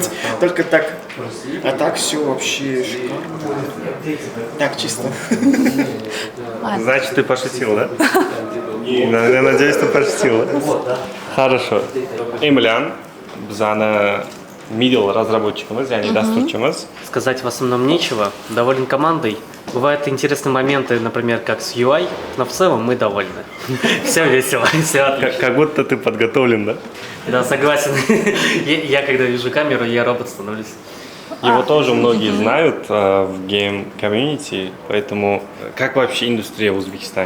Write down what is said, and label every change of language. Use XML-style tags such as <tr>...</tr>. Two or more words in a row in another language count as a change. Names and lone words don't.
<ru>Только так. А так все вообще шикарно. Так чисто. Значит, ты пошутил, да? Я надеюсь, ты пошутил.</ru> <uz>Хорошо. Эмилиан, bizani middle разработчикimiz, ya'ni dasturchimiz.</uz> <ru>Сказать в основном нечего, доволен командой. Бывают интересные моменты, например, как с UI, но в целом мы довольны. Все весело, все отлично. Как будто ты подготовлен, да? Да, согласен. Я когда вижу камеру, я робот становлюсь. Его тоже многие знают в гейм-комьюнити, поэтому как вообще индустрия в Узбекистане?</ru>